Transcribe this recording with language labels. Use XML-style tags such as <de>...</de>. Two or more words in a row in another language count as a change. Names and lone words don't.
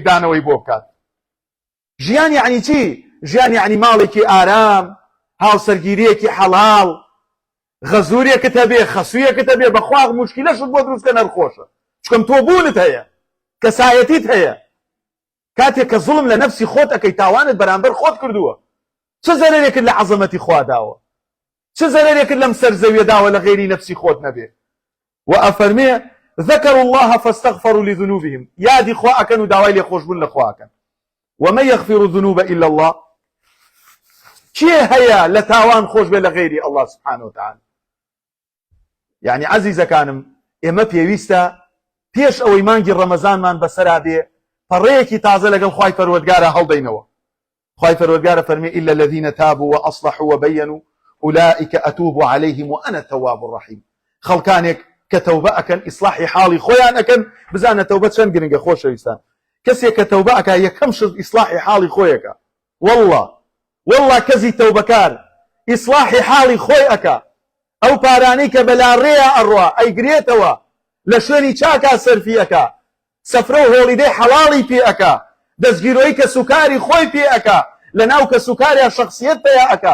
<ckb>دانەوەی بۆ بکات ژیان یعنی چی ژیان یعنی ماڵێکی ئارام هاوسەرگیریەکی حەڵاڵ غەزوورێکت هەبێ خەسوویەکت هەبێ بەخوا موشکیلەشت بۆ دروستکە نەرخۆشە چکەم تۆ بوونت هەیە کەسایەتیت هەیە کاتێک کە زوڵم لە نەفسی خۆت ئەەکەی تاوانت بەرامبەر خۆت کردووە چه زەرێکت لە عەزەمەتی خوا داوە چه زەرێکت لەم سەرزەویە داوە لە غێری نەفسی خۆت نەبێ و ئەفەرمێ</ckb> <ar>ذكروا الله فاستغفروا لذنوبهم</ar> <ckb>یادی خوا ئەکەن و داوای لێ خۆشبوون لە خوا ئەکەن</ckb> <ar>ومن يغفر الذنوب إلا الله</ar> <ckb>چێ هەیە لە تاوان خۆش بێ لە غێری</ckb> <ar>الله سبحانه وتعالى</ar> <ckb>يعني عەزیزەکانم ئێمە پێویستە پێش ئەوەی مانگی ڕەمەزانمان بەسەرا بێ پەڕەیەکی تازە لەگەڵ خوای پەروەردگارە هەڵدەینەوە خوای پەروەردگارە فەرمێ</ckb> <ar>إلا الذين تابوا وأصلحوا وبينوا أولئك أتوب عليهم وأنا التواب الرحيم</ar> <ckb>خەڵکانێک کە تەوبە ئەکەن ئیسلاحی حاڵی خۆیان ئەکەن بزانە تەوبە چەند گرنگە خۆشەویستان کەسێک کە تەوبە ئەکا یەکەم شت ئیسلاحی حاڵی خۆیەکە والله کەسی تەوبەکار ئیسلاحی حاڵی خۆی ئەکا ئەو پارانەی کە بەلا ڕێیە ئەڕوا ئەیگرێتەوە لە شوێنی چاکا سەرفی ئەکا سەفرە و هۆڵیدەی حەڵاڵی پێ ئەکا دەستگیرۆی کە سوکاری خۆی پێ ئەکا لە ناو کە سوکاریان شەخسیەت پێ ئەکا</ckb>